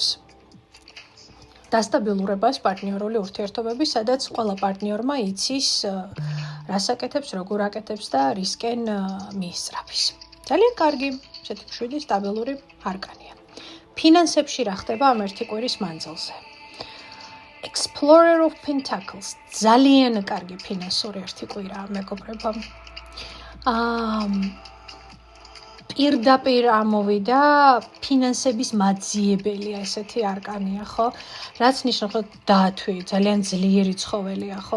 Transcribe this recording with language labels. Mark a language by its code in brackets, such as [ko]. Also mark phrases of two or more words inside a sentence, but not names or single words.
[ka] დასტაბილურებას პარტნიორული ურთიერთობები, სადაც ყველა პარტნიორმა იცის რას აკეთებს, როგორ აკეთებს და რისკენ მიისწრაფის. ძალიან კარგი, ესეთი მშვიდი სტაბილური არკანია. ფინანსებში რა ხდება ამ ერთი კვირის მანძილზე? [en] Explorer of Pentacles. [ka] ძალიან კარგი ფინანსური ერთი კვირაა, მეგობრებო. პირდაპირ ამოვიდა ფინანსების მაძიებელია ესეთი არკანია, ხო? რაც ნიშნავს, რომ დათვი ძალიან ძლიერი ცხოველია, ხო?